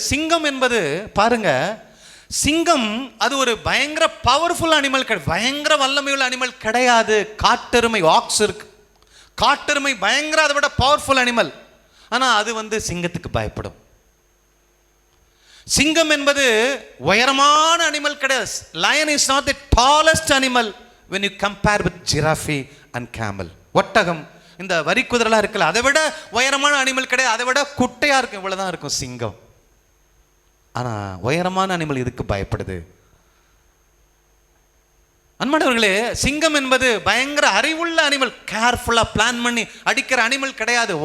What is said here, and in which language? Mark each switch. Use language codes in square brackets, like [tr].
[ta] சிங்கம் என்பது பாருங்க, சிங்கம் அது ஒரு பயங்கர பவர்ஃபுல் அனிமல், பயங்கர வல்லமையுள்ள அனிமல் கிடையாது. காட்டெருமை, ஆக்ஸ் இருக்கு, காட்டெருமை பயங்கர அதை விட பவர்ஃபுல் அனிமல். ஆனா அது சிங்கத்துக்கு பயப்படும். சிங்கம் என்பது உயரமான அனிமல் கிடையாது. [en] Lion is not the tallest animal when you compare with giraffe and camel. [ta] ஒட்டகம், இந்த வரி குதிரைலாம் இருக்குல்ல, அதை விட உயரமான அனிமல் கிடையாது. அதை விட குட்டையா இருக்கும், இவ்வளவுதான் இருக்கும் சிங்கம். ஆனா உயரமான அனிமல் இதுக்கு பயப்படுது. அன்பானவர்களே, சிங்கம் என்பது பயங்கர அறிவுள்ள அனிமல், கேர்ஃபுல்லா பிளான் பண்ணி அடிக்கிற அனிமல் கிடையாது.